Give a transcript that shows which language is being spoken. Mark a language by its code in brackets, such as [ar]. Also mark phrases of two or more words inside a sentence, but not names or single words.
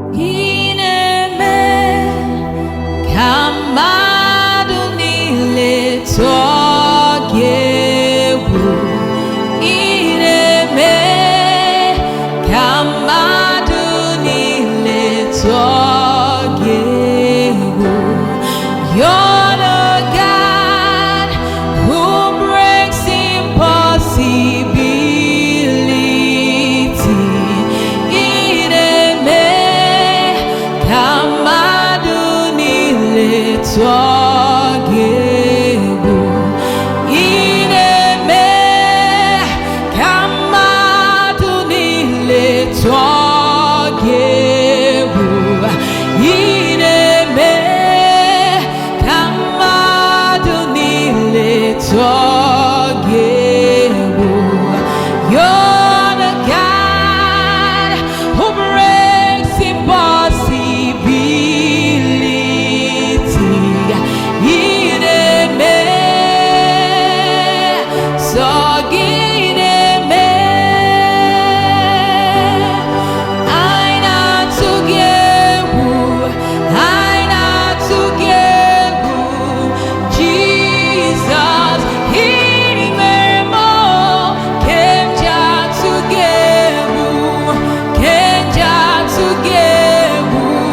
[ig] Ị na-eme ka mmadụ niile tụọ gị egwu. Ị na-eme ka mmadụ niile tụọ gị egwu. [en] You're the God Who breaks impossibility? [ig] Ị na-eme ka mmadụ niile tụọ gị egwu. Ị na-eme ka mmadụ niile tụọ gị egwu. Ị na-eme Ka mmadụ niile tụọ gị egwu. [en] You're the God who breaks impossibility. [ig] Ị na-eme, sọ gị na-eme. Anyị na-atụ gị egwu. Anyị na-atụ gị egwu, Jizọs, ị mere m, ka m ji atụ gị egwu, ka m ji atụ gị egwu.